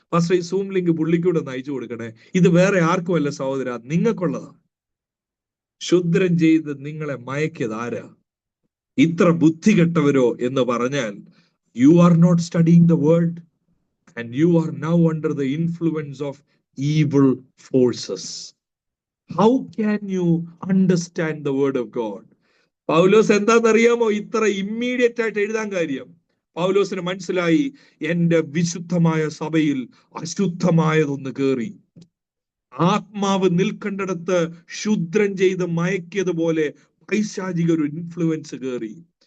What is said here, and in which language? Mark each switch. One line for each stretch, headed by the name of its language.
Malayalam: പക്ഷേ ഈ zoom link പുള്ളിക്കൂടെ ഒന്ന് അയച്ചു കൊടുക്കണേ, ഇത് വേറെ ആർക്കുമല്ല സഹോദര, നിങ്ങൾക്കുള്ളതാണ്. ക്ഷുദ്രം ചെയ്ത് നിങ്ങളെ മയക്കിയത് ആരാ? ഇത്ര ബുദ്ധി കെട്ടവരോ എന്ന് പറഞ്ഞാൽ,
English: You are not studying the world and you are now under the influence of evil forces. How can you understand the word of God?
Malayalam: പൗലോസ് എന്താണെന്നറിയാമോ ഇത്ര ഇമ്മീഡിയറ്റ് ആയിട്ട് എഴുതാൻ കാര്യം? പൗലോസിന് മനസ്സിലായി, എന്റെ വിശുദ്ധമായ സഭയിൽ അശുദ്ധമായതൊന്ന് കേറി. ആത്മാവ് നിൽക്കേണ്ടിടത്ത് ക്ഷുദ്രം ചെയ്ത് മയക്കിയതുപോലെ പൈശാചിക ഒരു ഇൻഫ്ലുവൻസ് കേറി.